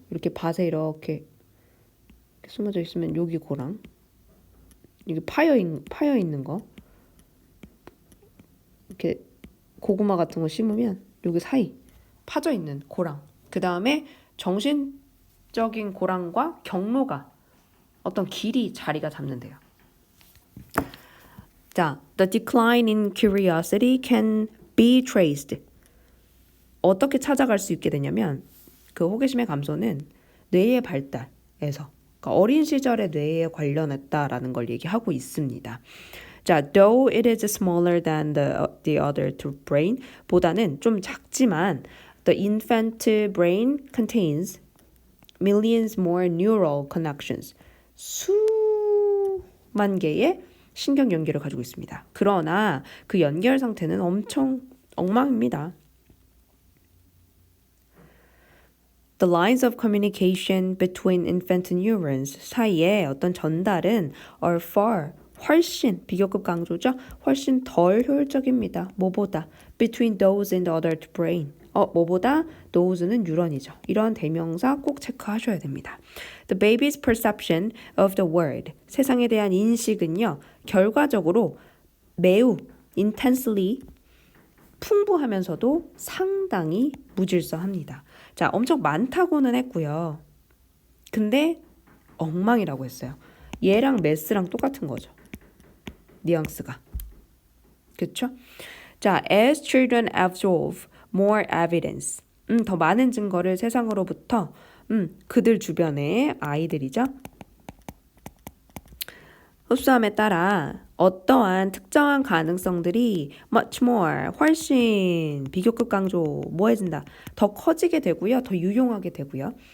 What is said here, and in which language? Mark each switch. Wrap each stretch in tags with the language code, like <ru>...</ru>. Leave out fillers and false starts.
<ko>이렇게 밭에 이렇게 숨어져 있으면 여기 고랑, 이게 파여 있는 거, 이렇게 고구마 같은 거 심으면 여기 사이 파져 있는 고랑. 그 다음에 정신적인 고랑과 경로가 어떤 길이 자리가 잡는데요. 자,</ko> <en>the decline in curiosity can be traced.</en> <ko>어떻게 찾아갈 수 있게 되냐면 그 호기심의 감소는 뇌의 발달에서 그러니까 어린 시절의 뇌에 관련했다라는 걸 얘기하고 있습니다.</ko> <en>자, though it is smaller than the other two brain</en> <ko>보다는 좀 작지만</ko> <en>the infant brain contains millions more neural connections.</en> <ko>수만 개의 신경 연결을 가지고 있습니다. 그러나 그 연결 상태는 엄청 엉망입니다.</ko> <en>The lines of communication between infant neurons</en> <ko>사이에 어떤 전달은</ko> <en>are far</en> <ko>훨씬 비교급 강조죠. 훨씬 덜 효율적입니다. 뭐보다</ko> <en>between those in the adult brain.</en> <ko>뭐보다 those는 뉴런이죠. 이런 대명사 꼭 체크하셔야 됩니다.</ko> <en>The baby's perception of the world.</en> <ko>세상에 대한 인식은요. 결과적으로 매우</ko> <en>intensely</en> <ko>풍부하면서도 상당히 무질서합니다. 자, 엄청 많다고는 했고요. 근데 엉망이라고 했어요. 얘랑 매스랑 똑같은 거죠. 뉘앙스가. 그렇죠?</ko> <en>자, as children absorb more evidence.</en> <ko>더 많은 증거를 세상으로부터 그들 주변의 아이들이죠. 흡수함에 따라 어떠한 특정한 가능성들이</ko> <en>much more,</en> <ko>훨씬 비교급 강조, 뭐해진다. 더 커지게 되고요. 더 유용하게 되고요.</ko>